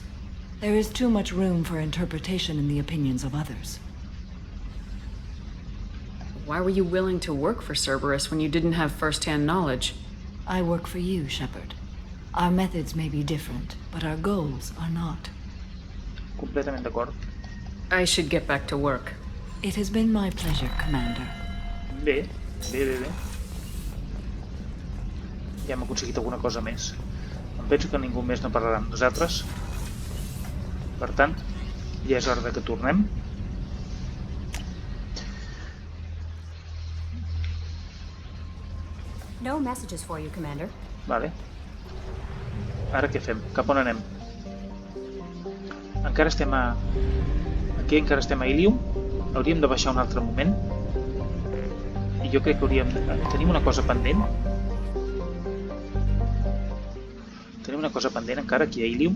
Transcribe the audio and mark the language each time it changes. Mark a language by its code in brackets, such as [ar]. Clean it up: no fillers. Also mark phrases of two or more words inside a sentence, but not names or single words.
[en] There is too much room for interpretation in the opinions of others. Why were you willing to work for Cerberus when you didn't have first-hand knowledge? I work for you, Shepard. Our methods may be different, but our goals are not. [ca] Completament d'acord. [en] I should get back to work. It has been my pleasure, Commander. [ca] Bé. Ja hem aconseguit alguna cosa més. Em penso que ningú més no parlarà amb nosaltres. Per tant, ja és hora de que tornem. [en] No messages for you, Commander. [ca] Vale. Ara què fem? Cap on anem? Encara estem a... Aquí encara estem a Ilium. Hauríem de baixar un altre moment. I jo crec que hauríem... Tenim una cosa pendent. Tenim una cosa pendent encara aquí a Ilium.